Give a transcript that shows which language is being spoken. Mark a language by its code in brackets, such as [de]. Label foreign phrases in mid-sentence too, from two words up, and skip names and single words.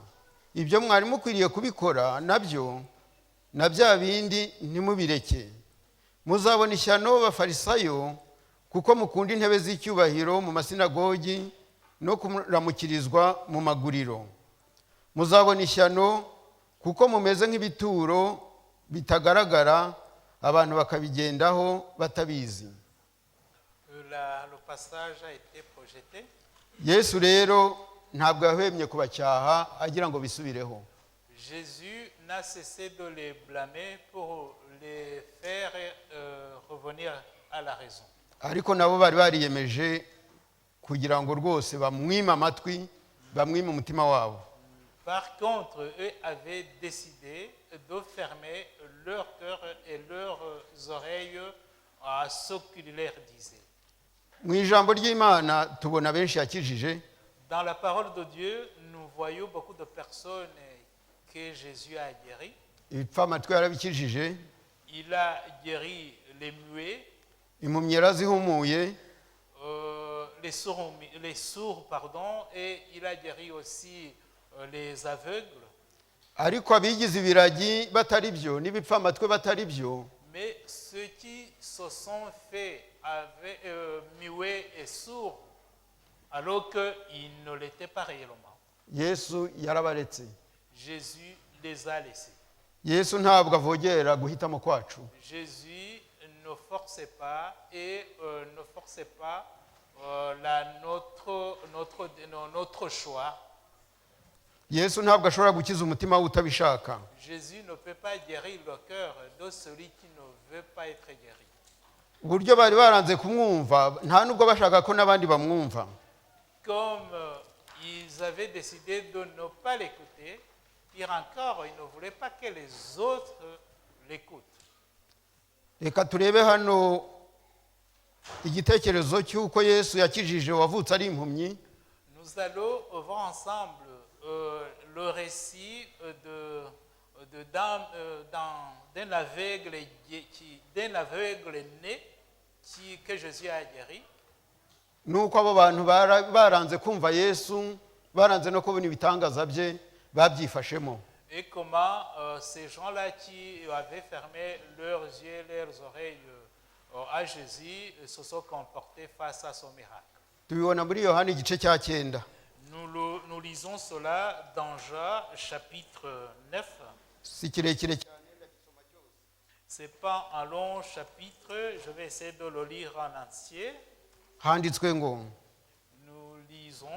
[rw] Ibyo mwari mukwiriye kubikora nabyo na bya bindi ntimubireke. Muzabona ishyano bafarisayo kuko mukunda intebe z'icyubahiro mu masinagogi no kuramukirizwa mu maguriro. Muzabona ishyano kuko mumeze nk'ibituro bitagaragara abantu bakabigendaho batabizi. [fr] Le passage a été projeté. [rw] Yesu rero ntabwo yahwemye kubacyaha agira ngo bisubireho. [fr] Jésus n'a cessé de les blâmer pour les faire revenir à la raison. [rw] Ariko nabo bari bariyemeje kugira ngo rwose bamwime amatwi, bamwime umutima wabo. [fr] Par contre, eux avaient décidé de fermer leur cœur et leurs oreilles à ce qu'il leur disait. [rw] Mu ijambo ry'Imana tubona benshi yakijije. [fr] Dans la parole de Dieu, nous voyons beaucoup de personnes que Jésus a guéri. [rw] Ibipfamatwi yarabikijije. [fr] Il a guéri les muets, [rw] impumyi yarazihumuye, [fr] les sourds, pardon, et il a guéri aussi les aveugles. [rw] Ariko abigize ibiragi batari byo n'ibipfamatwi batari byo, [fr] mais ceux qui se sont fait avec muets et sourds alors qu'ils ne l'étaient pas réellement. [rw] Yesu yarabaretse. [fr] Jésus les a laissés. [rw] Yesu ntabwo avogera guhitamo kwacu. [fr] Jésus ne forçait pas et ne forçait pas notre choix. [rw] Yesu ntabwo ashobora gukiza umutima utabishaka. [fr] Jésus ne peut pas guérir le cœur de celui qui ne veut pas être guéri. [rw] Uburyo bari baranze kumwumva nta nubwo bashaka ko nabandi bamwumva. [fr] Comme ils avaient décidé de ne pas l'écouter, pire encore, ils ne voulaient pas que les autres l'écoutent. [rw] Reka turebe hano igitekerezo cy'uko Yesu yakijije wavutse ari impumyi. [fr] Nous allons voir ensemble le récit d'un aveugle né que Jésus a guéri. [rw] Nuko abo bantu baranze kumva Yesu, baranze no kubona ibitangaza bye, babyifashemo. [fr] Et comment ces gens-là qui avaient fermé leurs yeux, leurs oreilles à Jésus se sont comportés face à son miracle. [rw] Tubibona muri Yohana igice cya 9. [fr] Nous lisons cela dans Jean chapitre 9. [rw] Si kirekire cyane. [fr] C'est pas un long chapitre, je vais essayer de le lire en entier. [rw] Handitswe ngo [fr] Nous lisons.